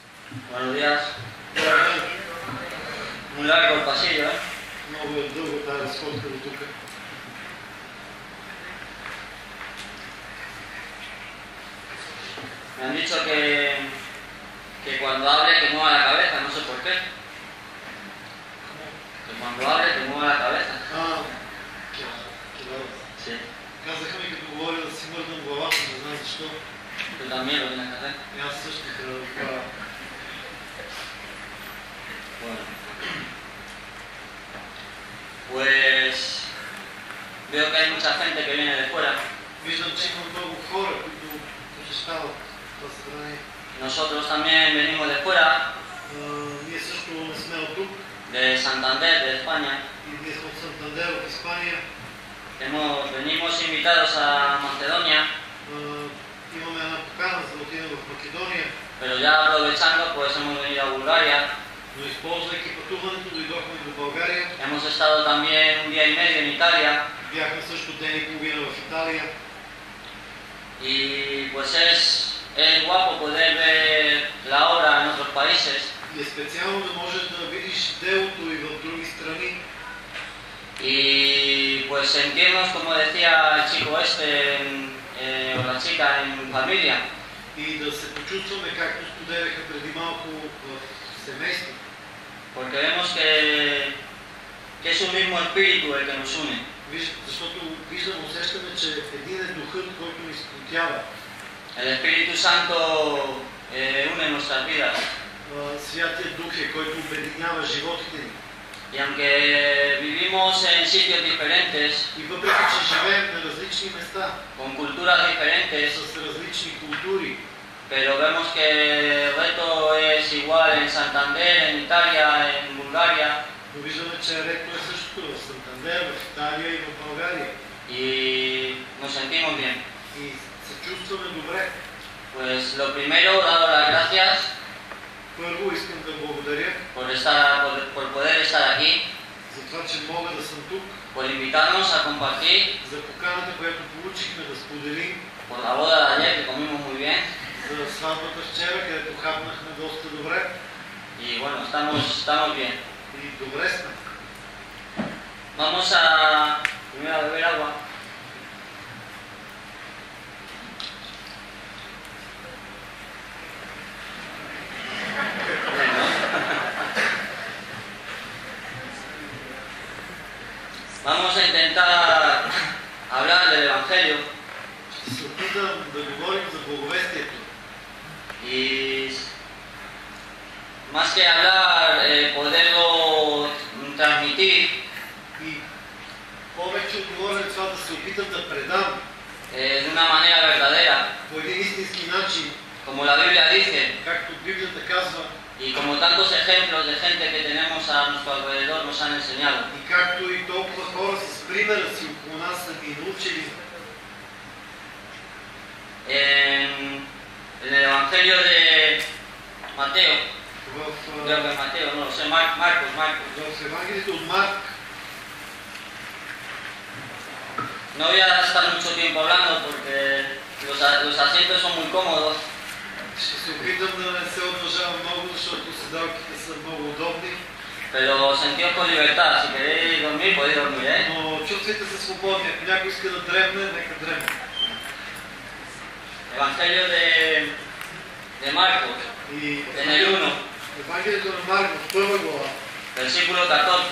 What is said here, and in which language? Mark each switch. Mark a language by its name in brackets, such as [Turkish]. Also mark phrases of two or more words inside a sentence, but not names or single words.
[Spanish] Buenos días. Muy largo el pasillo, ¿eh? [Bulgarian] Много е дълга тази разходка до тук. [Spanish] Me han dicho que cuando hable que mueva la cabeza, no sé por qué. Que cuando hable que mueva la cabeza. Sí. [Bulgarian] Казаха ми като говоря да си мърдам главата, не знам защо. [Spanish] Tú también lo tienes que hacer. [Bulgarian] И аз също трябва да правя. [Spanish] Bueno. Pues veo que hay mucha gente que viene de fuera. [Bulgarian] Виждам, че има много хора, които посещават това събрание. [Spanish] Nosotros también venimos de fuera, [Bulgarian] Ние също не сме от тук. [Spanish] de Santander, de España. [Bulgarian] И ние сме от Сантандер, от Испания. [Spanish] Venimos invitados a Macedonia, [Bulgarian] Имаме една покана за да отидем в Македония. [Spanish] pero ya aprovechando pues hemos venido a Bulgaria. [Bulgarian] Но използвайки пътуването, дойдохме до България. [Spanish] Hemos estado también un día y medio en Italia. [Bulgarian] Бяхме също ден и половина в Италия. [Spanish] Y pues es guapo poder ver la obra en otros países. [Bulgarian] И е специално да можеш да видиш делото и в други страни. [Spanish] Y pues sentirnos, como decía el chico o la chica, en familia. [Bulgarian] И да се почувстваме, както споделяха преди малко, в семейство. [Spanish] Porque vemos que es un mismo espíritu el que nos une. [Bulgarian] Защото виждам, усещаме, че един е духът, който ни сплотява. [Spanish] El Espíritu Santo une nuestras vidas. [Bulgarian] Святият Дух е, който обединява животите ни. [Spanish] Y aunque vivimos en sitios diferentes, [Bulgarian] И въпреки, че живеем на различни места, [Spanish] con culturas diferentes, [Bulgarian] с различни култури, [Spanish] pero vemos que el reto es igual en Santander, en Italia, en Bulgaria. [Bulgarian] но виждаме, че рето е същото в Сантандер, в Италия и в България. [Spanish] Y nos sentimos bien. [Bulgarian] И се чувстваме добре. [Spanish] Pues lo primero, dado las gracias [Bulgarian] Първо искам да благодаря [Spanish] por poder estar aquí, [Bulgarian] за това, че мога да съм тук, [Spanish] por invitarnos a compartir, [Bulgarian] за поканата, която получихме да споделим, [Spanish] por la boda de ayer que comimos muy bien. [Bulgarian] за сватбата вчера, където хапнахме доста добре. [Spanish] Y bueno, estamos bien. [Bulgarian] И добре сме. [Spanish] Vamos a primero a beber agua. Vamos a intentar hablar del Evangelio. [Bulgarian] Ще се опитам да говорим за благовестието. [Spanish] Y más que hablar, poderlo transmitir [Bulgarian] И повече от говорене това да се опитам да предам [Spanish] de una manera verdadera, [Bulgarian] по един истински начин, [Spanish] como la Biblia dice, [Bulgarian] както Библията казва, [Spanish] y como tantos ejemplos de gente que tenemos a nuestro alrededor nos han enseñado. [Bulgarian] и както и толкова хора с примера си около нас са ни научили. [Spanish] En el Evangelio de Mateo, [Bulgarian] В [Spanish] creo que es Mateo, no lo sé, Marcos. [Bulgarian] в Евангелието от Марк, [Spanish] No voy a estar mucho tiempo hablando porque los asientos son muy cómodos, [Bulgarian] ще се опитам да не се удължавам много, защото седалките са много удобни. [Spanish] pero sentidos con libertad. Si queréis dormir, podéis dormir, ¿eh? [Bulgarian] Но чувствайте се свободни. Ако някой иска да дремне, нека дремне. [Spanish] Evangelio de Marcos, [Bulgarian] И [Spanish] en el 1, [Bulgarian] Евангелието на Марк в първа глава, [Spanish] versículo 14.